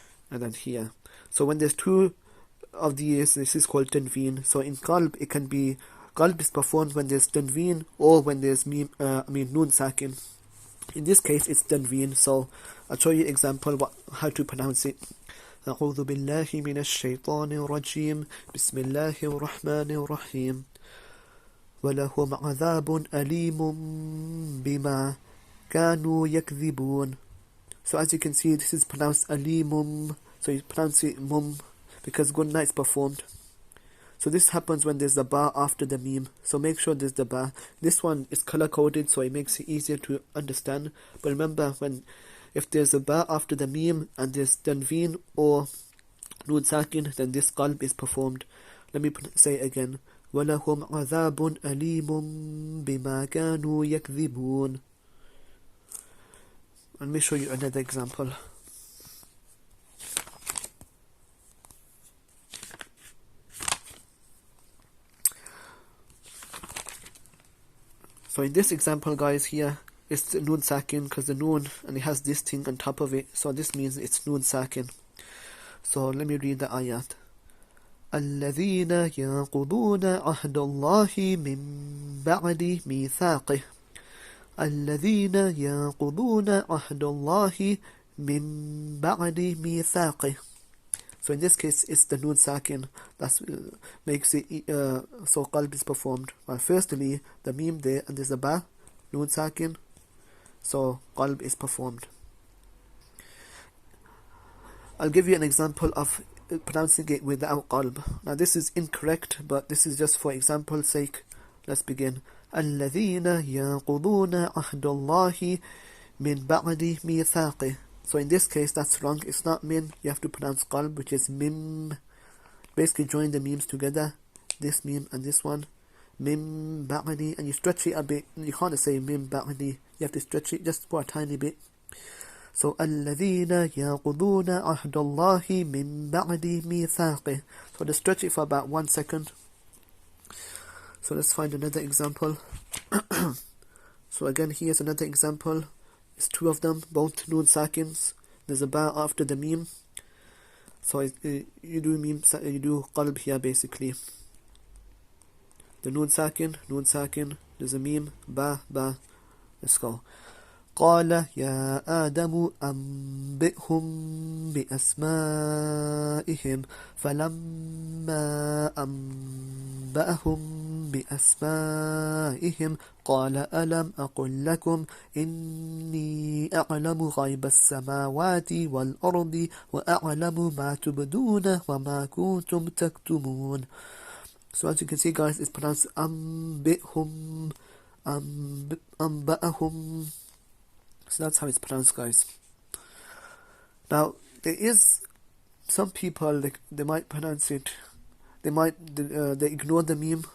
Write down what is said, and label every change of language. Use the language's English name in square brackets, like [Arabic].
[English] And then here. So when there's two of these, this is called tanveen. So in qalb, it can be, qalb is performed when there's tanveen or when there's noon sakin. In this case, it's tanveen. So I'll show you an example how to pronounce it. [Arabic] أعوذ بالله من الشيطان الرجيم بسم الله الرحمن الرحيم ولهم عذاب أليم بما كانوا يكذبون. [English] So as you can see, this is pronounced alimum. So you pronounce it mum because gunna is performed. So this happens when there's the ba after the meme. So make sure there's the ba. This one is color coded, so it makes it easier to understand. But remember, if there's a ba after the meme and there's tanveen or noon sakin, then this qalb is performed. Let me say it again. [Arabic] وَلَهُمْ عَذَابٌ أَلِيمٌ بِمَا كَانُوا يَكْذِبُونَ. [English] Let me show you another example. So in this example, guys, here, it's noon sakin because the noon, and it has this thing on top of it. So this means it's noon sakin. So let me read the ayat. [Arabic] الذين ينقضون عهد الله من بعد ميثاقه الذين ينقضون عهد الله من بعد ميثاقه. [English] So in this case, it's the noon sakin that makes it so qalb is performed. Well, firstly, the meme there, and there's a ba, noon sakin. So qalb is performed. I'll give you an example of pronouncing it without qalb. Now this is incorrect, but this is just for example's sake. Let's begin. [Arabic] الذين ينقضون عهد الله من بعد ميثاقه. [English] So in this case, that's wrong. It's not min. You have to pronounce qalb, which is mim. Basically join the memes together. This meme and this one. Mim ba'di, and you stretch it a bit. You can't say mim ba'di. You have to stretch it just for a tiny bit. [Arabic] So الذين ينقضون عهد الله من بعد ميثاقه. [English] So just stretch it for about 1 second. So let's find another example. So again, here's another example. It's two of them, both noon sakins. There's a ba after the meme. So you do qalb here basically. The noon sakin, there's a meme, ba. Let's go. [Arabic] قال يا آدم أنبئهم بأسمائهم فلما أنبأهم بأسمائهم قال ألم أقل لكم إني أعلم غيب السماوات والأرض وأعلم ما تبدون وما كنتم تكتمون. [English] So as you can see, guys, it's pronounced [Arabic] أنبئهم أنبأهم. [English] So that's how it's pronounced, guys. Now, there is some people, they might pronounce it, they ignore the meme.